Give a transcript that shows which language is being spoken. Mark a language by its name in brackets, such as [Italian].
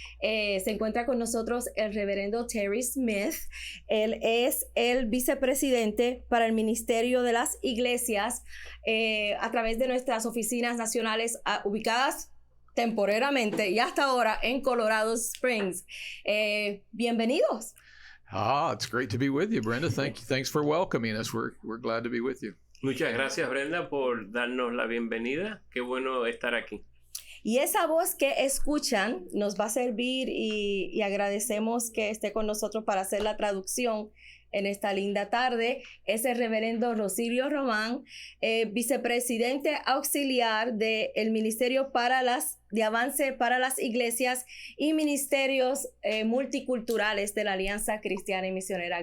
[Spanish] Se encuentra con nosotros el reverendo Terry Smith. Él es el vicepresidente para el Ministerio de las Iglesias a través de nuestras oficinas nacionales ubicadas temporariamente y hasta ahora en Colorado Springs. Bienvenidos. [English] It's great to be with you, Brenda. Thanks for welcoming us. We're glad to be with you. [Spanish] Muchas gracias, Brenda, por darnos la bienvenida. Qué bueno estar aquí. Y esa voz que escuchan nos va a servir y agradecemos que esté con nosotros para hacer la traducción en esta linda tarde. Es el reverendo Rosilio Román, vicepresidente auxiliar del Ministerio de Avance para las Iglesias y Ministerios Multiculturales de la Alianza Cristiana y Misionera.